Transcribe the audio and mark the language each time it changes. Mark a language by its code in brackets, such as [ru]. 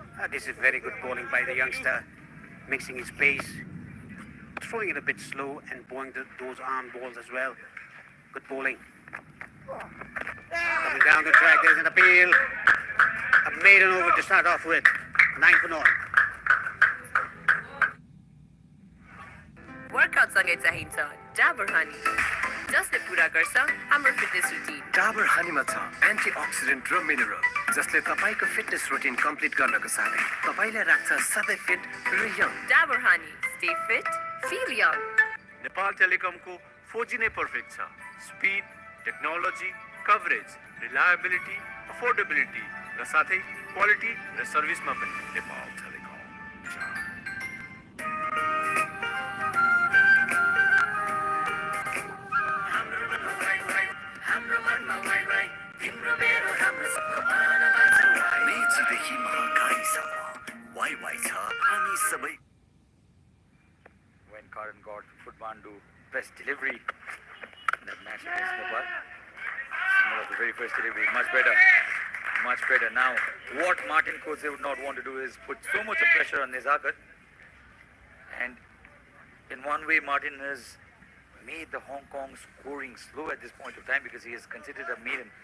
[en] This is very good bowling by the youngster, mixing his pace, throwing it a bit slow and bowling those arm balls as well. Good bowling. Coming down the track, there's an appeal. A maiden over to start off with. 9 for 0. [ne] Workout सँगै चाहिन्छ Dabur honey जसले पूरा गर्छ हाम्रो fitness routine Dabur हनीमा छ antioxidant र mineral जसले तपाईको फिटनेस रुटिन कम्प्लिट गर्नको साथै तपाईलाई राख्छ सधैँ फिट र young Dabur honey [en] stay fit feel young [ne] Nepal टेलिकमको 4G नै पर्फेक्ट छ speed technology coverage reliability affordability र साथै क्वालिटी र सर्भिसमा पनि नेपाल टेलिकम मेचीदेखि महाकालीसम्म वाइ छ हामी सबै. [en] When Karan got Futbandu best delivery in that match against Nepal. One of the very first delivery, much better. Now, what Martin Kotse would not want to do is put so much of pressure on Nizakat. And in one way, Martin has made the Hong Kong scoring slow at this point of time because he is considered a maiden.